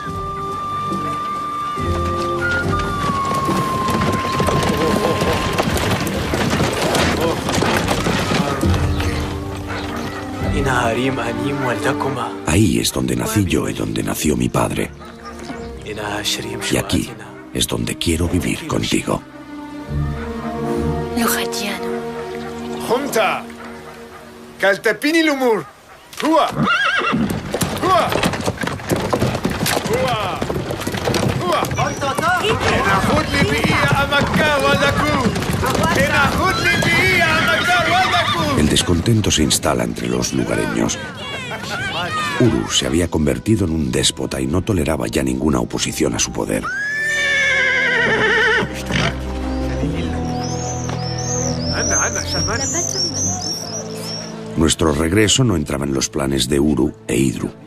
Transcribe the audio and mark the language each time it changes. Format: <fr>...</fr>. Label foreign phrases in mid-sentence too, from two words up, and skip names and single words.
<es>Ahí es donde nací yo y donde nació mi padre. Y aquí es donde quiero vivir contigo. Junta. Kaltepini lumur. Hua. Hua. Hua. Hua. Enahud li bi'a amakka wadaku. Enahud li bi'a amakka wadaku. El descontento se instala entre los lugareños. Uru se había convertido en un déspota y no toleraba ya ninguna oposición a su poder. Nuestro regreso no entraba en los planes de Uru e Idru.</es>